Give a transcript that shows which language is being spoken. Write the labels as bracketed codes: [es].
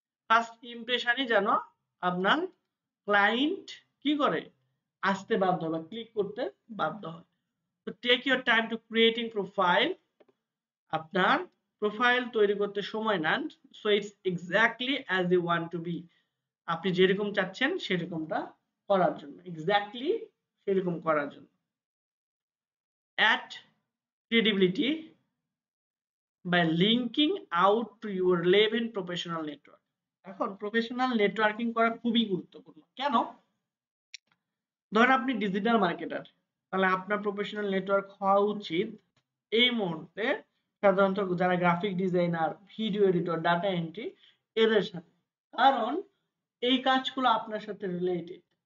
[bn] First ইমপ্রেশনই যেন আপনার client কি করে, আসতে বাধ্য হয় বা ক্লিক করতে বাধ্য হয়। [en] তো take your time to creating profile. [bn] আপনার প্রোফাইল তৈরি করতে সময় নেন, [en] So it's exactly as you want to be. [bn] আপনি যেরকম চাচ্ছেন সেরকমটা করার জন্য, এক্স্যাক্টলি সেরকম করার জন্য। [en] Add credibility by linking out to your level professional network। [bn] এখন প্রফেশনাল নেটওয়ার্কিং করা খুবই গুরুত্বপূর্ণ। কেন? ধরেন আপনি ডিজিটাল মার্কেটার, তাহলে আপনার প্রফেশনাল নেটওয়ার্ক হওয়া উচিত এই মুহূর্তে সাধারণত যারা graphic designer, video editor, data entry, এদের সাথে, কারণ এই কাজগুলো আপনার সাথে রিলেটেড।